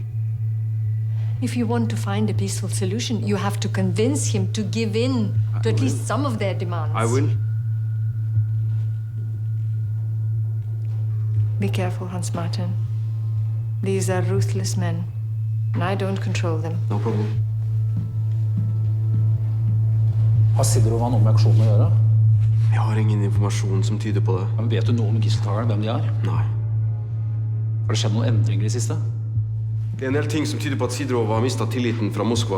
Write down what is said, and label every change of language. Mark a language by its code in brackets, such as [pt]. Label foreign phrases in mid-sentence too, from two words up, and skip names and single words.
[en] If you want to find a peaceful solution, you have to convince him to give in to at least some of their demands. I will. Be careful, Hans Martin. These are ruthless men, and I don't control them. No problem. [no] Har Sidorova noe med aksjonen å gjøre? Jeg har ingen informasjon som tyder på det. Men vet du noe om gisseltakerne, hvem de er? Nei. Har det skjedd noen endringer i siste? Det er en del ting som tyder på at Sidorova har mistet tilliten fra Moskva.